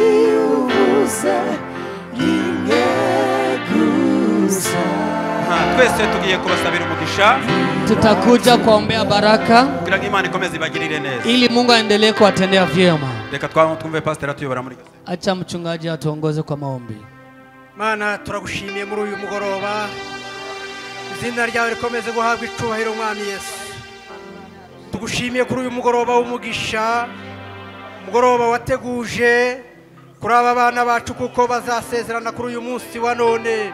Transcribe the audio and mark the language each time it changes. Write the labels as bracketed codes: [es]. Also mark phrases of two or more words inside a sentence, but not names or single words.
[rw] twese bose tugiye kubasabira umugisha [sw] Tutakuja kuombea baraka [rw] kugira ngo Imana ikomeze ibagirire neza. [sw] ili Mungu aendelee kuwatendea vyema. [rw] Reka twumve pastor atuyobora muri. [sw] Acha mchungaji atuongoze kwa maombi. [rw] Mana turagushimiye muri uyu mugoroba, izina ryawe rikomeze guhabwa icubahiro mwami Yesu. Tugushimiye kuri uyu mugoroba w'umugisha, mugoroba wateguje kuri aba bana bacu kuko bazasezerana kuri uyu munsi wa none.